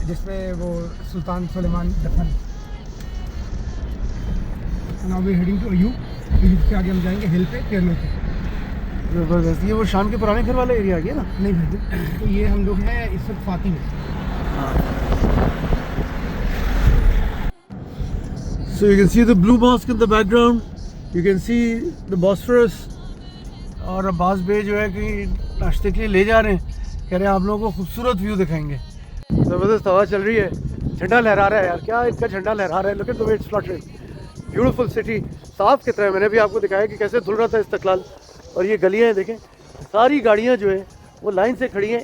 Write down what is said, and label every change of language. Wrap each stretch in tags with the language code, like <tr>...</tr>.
<hi>जिसमें वो सुल्तान सुलेमान दफन।</hi> <en>now we heading to</en> <hi>Ayub, इसके आगे हम जाएंगे हिल पे, केरला पे। ज़बरदस्त। ये वो शाम के पुराने घर वाला एरिया आ गया ना? नहीं भाई, तो ये हम लोग हैं इस वक्त फाती में।</hi> <en>So you can see the blue mosque in the background, you can see the Bosphorus।</en> <hi>और अब्बास बे जो है कि नाश्ते के लिए ले जा रहे हैं, कह रहे हैं आप लोगों को खूबसूरत व्यू दिखाएंगे। ज़बरदस्त हवा चल रही है, झंडा लहरा रहा है यार, क्या इनका झंडा लहरा रहा है।</hi> <en>look at the way it's fluttering, beautiful city,</en> <hi>साफ की तरह। मैंने भी आपको दिखाया कि कैसे धुल रहा था इस्तकलाल, और ये गलियाँ हैं देखें, सारी गाड़ियाँ जो है वो लाइन से खड़ी हैं।</hi>